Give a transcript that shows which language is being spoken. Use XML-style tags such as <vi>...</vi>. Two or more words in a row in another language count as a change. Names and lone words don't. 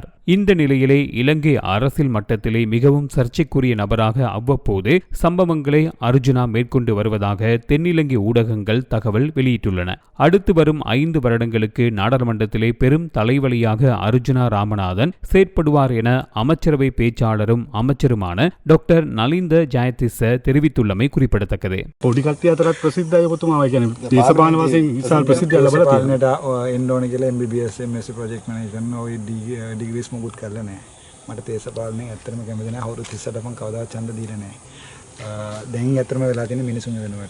<ta>இந்த நிலையிலே இலங்கை அரசியல் மட்டத்திலே மிகவும் சர்ச்சைக்குரிய நபராக அவ்வப்போது சம்பவங்களை அர்ஜுனா மேற்கொண்டு வருவதாக தென்னிலங்கை ஊடகங்கள் தகவல் வெளியிட்டுள்ளன. அடுத்து வரும் 5 வருடங்களுக்கு நாடாளுமன்றத்திலே பெரும் தலைவலியாக அர்ஜுனா ராமநாதன் செயற்படுவார் என அமைச்சரவை பேச்சாளரும் அமைச்சருமான டாக்டர் நலிந்த ஜெயதிස්ස தெரிவித்துள்ளமை குறிப்பிடத்தக்கது.</ta> <si>පොඩි කට්ටිය අතරත් ප්‍රසිද්ධයි ඔබතුමා. ඒ කියන්නේ දේශපාලන වශයෙන් විශාල ප්‍රසිද්ධියක් ලැබලා තියෙනවා. එන්න ඕන කියලා MBBS MSc</si> <en>project manager</en> <si>ඔය ඩිග්‍රීස් මොකුත් කරලා නැහැ. මට දේශපාලනයෙන් ඇත්තටම කැමති නැහැ. අවුරුදු 38ට මම කවදාවත් ඡන්ද දීලා නැහැ. දැන් ඇත්තටම වෙලා තියෙන මිනිසුන් වෙනුවට.</si>